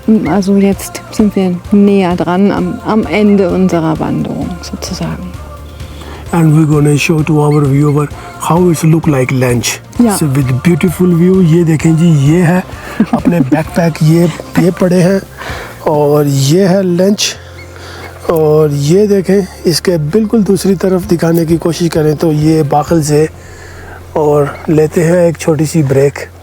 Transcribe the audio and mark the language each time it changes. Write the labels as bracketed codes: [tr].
[de] Also jetzt sind wir näher dran am Ende unserer Wanderung sozusagen. [en] And we're gonna show to our viewer how it look like lunch. Yeah. So with beautiful view, [hi] ये देखें जी, ये है अपने backpack ये पड़े हैं और ये है लंच। और ये देखें, इसके बिल्कुल दूसरी तरफ दिखाने की कोशिश करें तो ये बाखल से, और लेते हैं एक छोटी सी ब्रेक।